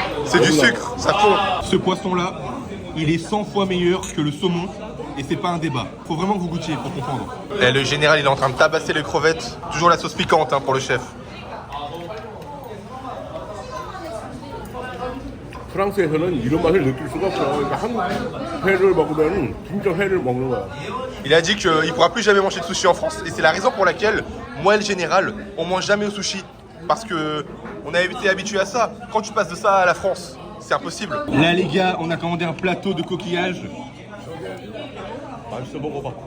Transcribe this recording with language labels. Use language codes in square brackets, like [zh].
[fr] C'est du sucre, ça fond. Ce poisson-là, il est 100 fois meilleur que le saumon. Et c'est pas un débat. Faut vraiment que vous goûtiez pour comprendre. Et le général, il est en train de tabasser les crevettes. Toujours la sauce piquante hein, pour le chef. [ko] 프랑스에서는 이런 맛을 느낄 수가 없어. 그러니까 한국 회를 먹으면 진짜 회를 먹는 거야. [fr] Il a dit qu'il ne pourra plus jamais manger de sushi en France. Et c'est la raison pour laquelle, moi et le général, on mange jamais au sushi. Parce que on a été habitué à ça. Quand tu passes de ça à la France, c'est impossible. Là les gars, on a commandé un plateau de coquillages. [ko] 맛있어 먹어봐.